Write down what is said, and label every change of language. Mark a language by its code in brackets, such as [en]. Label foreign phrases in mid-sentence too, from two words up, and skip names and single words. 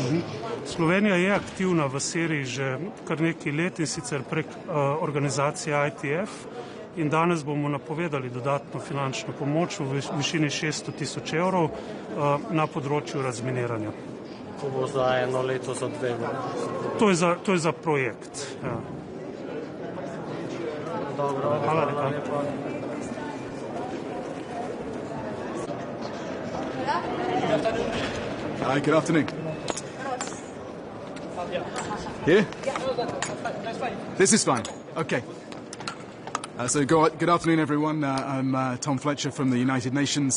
[sl] Slovenija je aktivna v Siriji že kar nekaj let, in sicer prek organizacije ITF, in danes bomo napovedali dodatno finančno pomoč v višini 600 000 evrov na področju razminiranja. To bo za 1 leto, za 2 leti? To je za projekt. Ja. Dobro, hvala lepa. [en] Hi, good afternoon. Here? This is fine. Okay. So good afternoon, everyone. I'm Tom Fletcher from the United Nations.